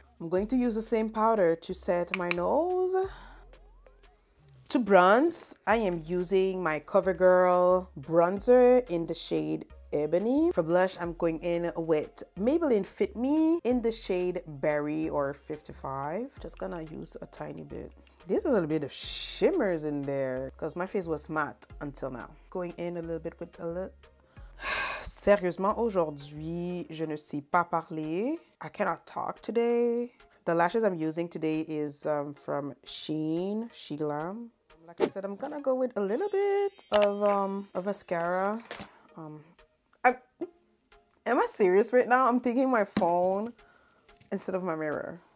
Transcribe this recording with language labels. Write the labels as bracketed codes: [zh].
[en] I'm going to use the same powder to set my nose. To bronze, I am using my CoverGirl bronzer in the shade Ebony. For blush, I'm going in with Maybelline Fit Me in the shade Berry or 55. Just gonna use a tiny bit. There's a little bit of shimmers in there because my face was matte until now. Going in a little bit with a little... [fr] Sérieusement, aujourd'hui, je ne sais pas parler. [en] I cannot talk today. The lashes I'm using today is from Shein, SheGlam. Like I said, I'm gonna go with a little bit of mascara. Am I serious right now? I'm taking my phone instead of my mirror.